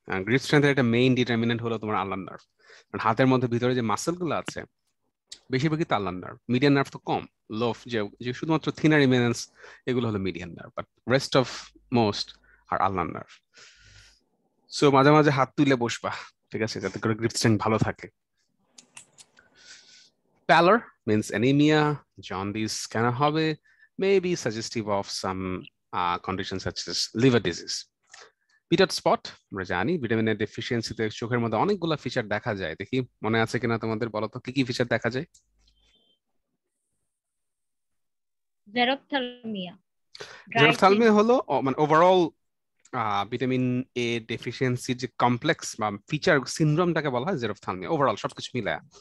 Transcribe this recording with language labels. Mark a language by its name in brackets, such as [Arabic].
[Bangla] Grip স্ট্রেংথের একটা main determinant হলো তোমার আল্নার নার্ভ। কারণ হাতের মধ্যে ভিতরে যে মাসেল গুলো আছে বেশিরভাগই তো আল্নার নার্ভ, মিডিয়ান নার্ভ তো কম, লোফ যে যে শুধুমাত্র থিনার ইমিনেন্স, এগুলো হলো median nerve, [English] but rest of most are [Bangla] আল্নার nerve. So মাঝে মাঝে হাত তুলে বসবা, ঠিক আছে, যাতে করে গ্রিপ স্ট্রেংথ ভালো থাকে। [English] Pallor means anemia, jaundice [Bangla] কেন হবে, [English] may be suggestive of some conditions such as liver disease. [Bangla] Peter spot আমরা জানি ভিটামিনের ডেফিসিয়েন্সিতে চোখের মধ্যে অনেকগুলো ফিচার দেখা যায়, দেখি মনে আছে কিনা তোমাদের, বলো তো কি কি ফিচার দেখা যায়? [English] Xerophthalmia. Dry [Bangla] xerophthalmia [English] skin. [Bangla] হলো মানে ওভারঅল ভিটামিন এ ডেফিসিয়েন্সির যে কমপ্লেক্স বা ফিচার সিনড্রোমটাকে বলা হয় জেরপ্থ্যালমিয়া, ওভারঅল সবকিছু মিলায়।